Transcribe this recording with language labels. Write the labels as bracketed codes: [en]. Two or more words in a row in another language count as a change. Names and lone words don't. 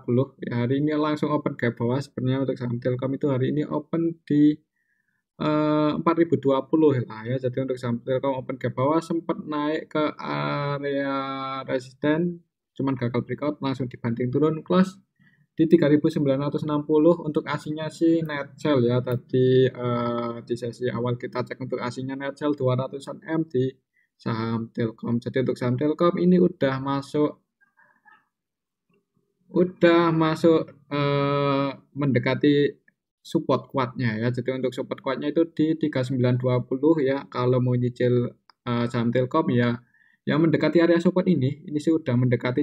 [id] Ya, hari ini langsung [en] open gap [id] bawah. Sebenarnya untuk saham Telkom itu hari ini open di 4.020 lah ya. Jadi untuk saham Telkom [en] open gap [id] bawah sempat naik ke area resisten, cuman gagal breakout, langsung dibanting turun close di 3.960. Untuk asingnya sih [en] net sell [id] ya. Tadi di sesi awal kita cek untuk asingnya [en] net sell [id] 200-an M di saham Telkom. Jadi untuk saham Telkom ini udah masuk mendekati support kuatnya ya. Jadi untuk support kuatnya itu di 3920 ya. Kalau mau nyicil saham Telkom ya yang mendekati area support ini sih udah mendekati.